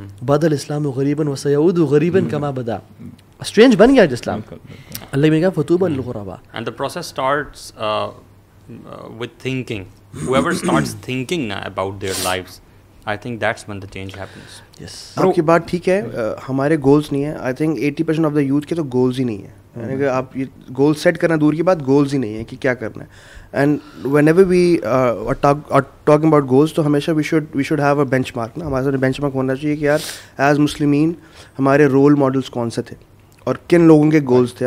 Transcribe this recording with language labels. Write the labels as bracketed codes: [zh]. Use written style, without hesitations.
[ar] بدل اسلام غریباً وسیعود غریباً کما بدا, [ur] اسٹرینج بن گیا اسلام. اللہ نے کہا [ar] فتوبى للغرباء. [en] And the process starts with thinking. Whoever starts thinking now about their lives, I think that's when the change happens. Yes. [ur] آپ کی بات ٹھیک ہے, ہمارے گولز نہیں ہیں. [en] I think 80% of the youth [ur] کے تو گولز ہی نہیں ہیں. یعنی کہ آپ یہ گول سیٹ کرنا دور کی بات, گولز ہی نہیں ہے کہ کیا کرنا ہے. [en] And whenever we talking about goals, تو ہمیشہ we should have a benchmark نا. [ur] ہمارے ساتھ بینچ مارک ہونا چاہیے کہ یار ایز مسلمین ہمارے رول ماڈلس کون سے تھے اور کن لوگوں کے گولز تھے.